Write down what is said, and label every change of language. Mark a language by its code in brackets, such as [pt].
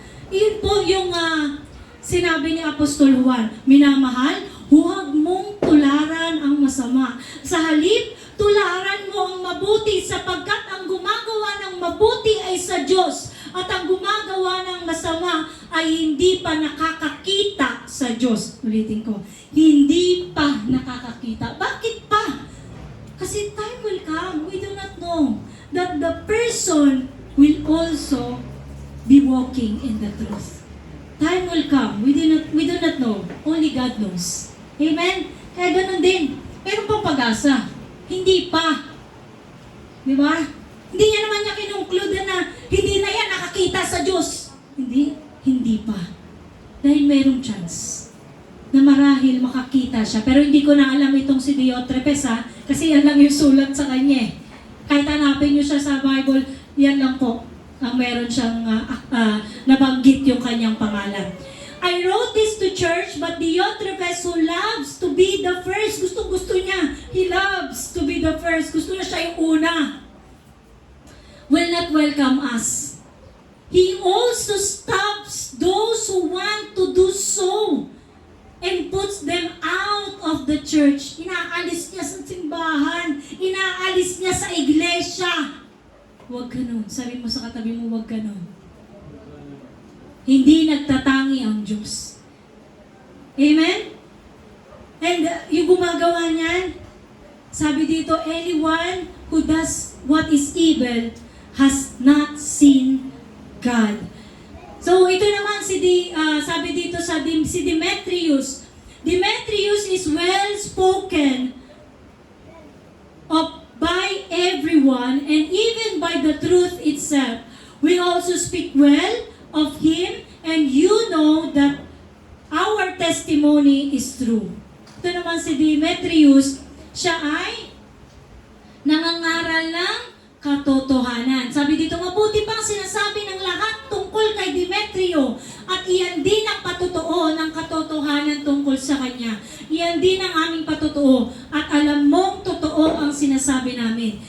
[tl] Yun po yung sinabi ni Apostol Juan, minamahal, huwag mong tularan ang masama. Sa halip, tularan mo ang mabuti sapagkat ang gumagawa ng mabuti ay sa Diyos at ang gumagawa ng masama ay hindi pa nakakakita sa Diyos. Ulitin ko, hindi pa nakakakita. Bakit pa? [en] Kasi time will come, we do not know, that the person will also be walking in the truth. Time will come. We do not know. Only God knows. [tl] Amen? Kaya ganun din. Meron pang pag-asa. Hindi pa. Di ba? Hindi niya naman niya kinunklude na hindi na yan nakakita sa Diyos. Hindi pa. Dahil merong chance na marahil makakita siya. Pero hindi ko na alam itong si Diotrephes ha, kasi yan lang yung sulat sa kanya eh. Kahit hanapin niyo siya sa Bible, yan lang po ang meron siyang nabanggit yung kanyang pangalan. [en] I wrote this to church, but Diotrephes who loves to be the first, [tl] gusto niya, [en] he loves to be the first, [tl] gusto na siya yung una, [en] will not welcome us. He also stops those who want to do so and puts them out of the church. [tl] Inaalis niya sa simbahan, inaalis niya sa iglesia. Huwag ganun. Sabi mo sa katabi mo, huwag ganun. Hindi nagtatangi ang Diyos. Amen? [en] And [tl] yung gumagawa niyan, sabi dito, [en] anyone who does what is evil has not seen God. [tl] So ito naman sabi dito si Demetrius. [en] Demetrius is well spoken of by everyone and even by the truth itself. We also speak well of him, and you know that our testimony is true. [tl] Ito naman si Demetrius, siya ay nangangaral ng katotohanan. Sabi dito, mabuti pang sinasabi ng lahat tungkol kay Demetrio at iyan din ang patotoo ng katotohanan tungkol sa kanya. Iyan din ang aming patotoo at alam mong totoo ang sinasabi namin.